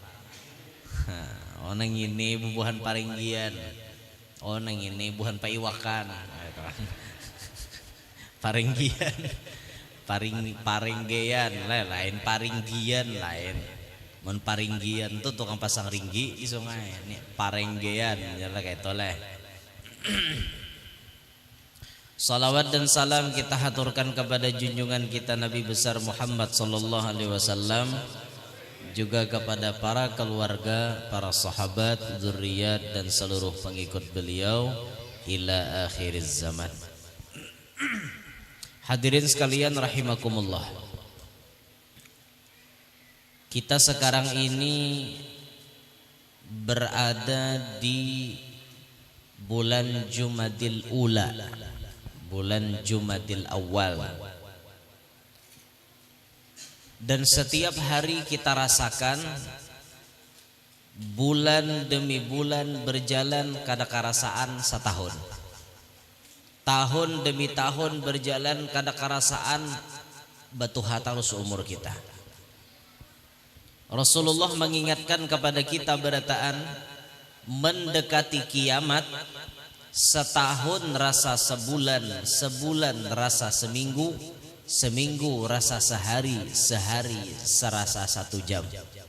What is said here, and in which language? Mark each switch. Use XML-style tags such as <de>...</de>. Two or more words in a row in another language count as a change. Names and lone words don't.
<bjn>Oh nang ini bubuhan paringgian, oh nang ini buhan paiwakan, paringgian, paringgian lain, paringgian lain, mon paringgian tuh tukang pasang ringgi di sungai, ini paringgian, jadi kayak toleh.</bjn> <id>Salawat dan salam kita haturkan kepada junjungan kita Nabi besar Muhammad</id> <ar>sallallahu alaihi wasallam,</ar> <id>juga kepada para keluarga, para sahabat, zuriat dan seluruh pengikut beliau</id> <ar>ila akhiriz zaman.</ar> <id>Hadirin sekalian rahimakumullah, kita sekarang ini berada di bulan Jumadil Ula, bulan Jumadil Awal. Dan setiap hari kita rasakan bulan demi bulan berjalan</id> <bjn>kada karasaan</bjn> <id>setahun, tahun demi tahun berjalan</id> <bjn>kada karasaan batu hatalus</bjn> <id>umur kita. Rasulullah mengingatkan kepada kita berataan mendekati kiamat, setahun rasa sebulan, sebulan rasa seminggu, seminggu rasa sehari, sehari serasa 1 jam.</id>